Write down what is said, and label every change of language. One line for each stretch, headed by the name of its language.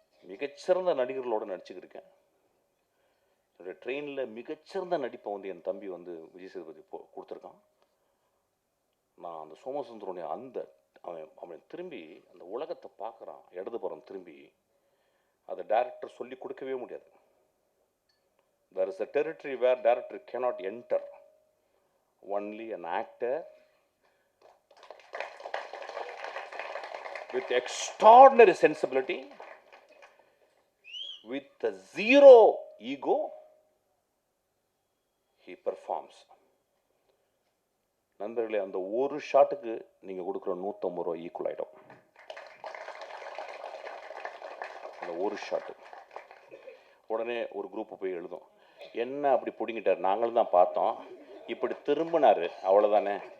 Tamil: மிகச்சிறந்த நடிகர்களோட நடிச்சுக்கிருக்கேன். என்னுடைய ட்ரெயினில் மிகச்சிறந்த நடிப்பை வந்து என் தம்பி வந்து விஜய் சேதுபதி கொடுத்துருக்கான். நான் அந்த சோமசுந்தரனுடைய அவன் திரும்பி அந்த உலகத்தை பார்க்குறான். இடதுபுறம் திரும்பி அதை டைரக்டர் சொல்லி கொடுக்கவே முடியாது.
English: There is a territory where director cannot enter. Only an actor with extraordinary sensibility, with a zero ego, he performs.
Tamil: நண்பர்களே, அந்த ஒரு ஷாட்டுக்கு நீங்கள் கொடுக்குற 150 ரூபா ஈக்குவல் ஆகிடும். அந்த ஒரு ஷாட்டு உடனே ஒரு குரூப்பு போய் எழுதும், என்ன அப்படி பிடிங்கிட்டார், நாங்களும் தான் பார்த்தோம், இப்படி திரும்பினாரு, அவ்வளோதானே.